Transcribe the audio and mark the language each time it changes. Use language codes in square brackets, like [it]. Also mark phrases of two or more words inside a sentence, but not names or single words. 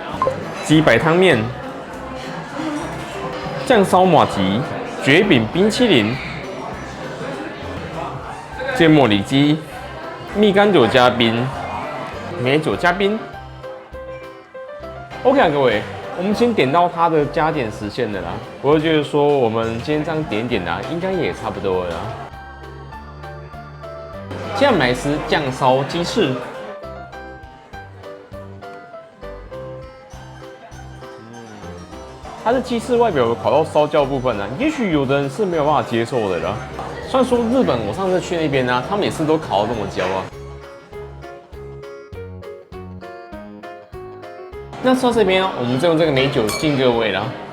[zh] 雞白湯麵、醬燒麻糬、蕨餅冰淇淋、芥末里脊、蜜柑酒加冰、美酒加冰。OK 啊，各位，我們先點到它的加點時限了啦。我就覺得說，我們今天這樣點一點啊，應該也差不多了啦。接下來是醬燒雞翅，它的雞翅外表有烤到燒焦部分呢、啊，也許有的人是沒有辦法接受的啦。雖然說日本，我上次去那邊呢、啊，他們也是都烤到這麼焦啊。那說到這邊、啊，我們就用這個美酒敬各位啦。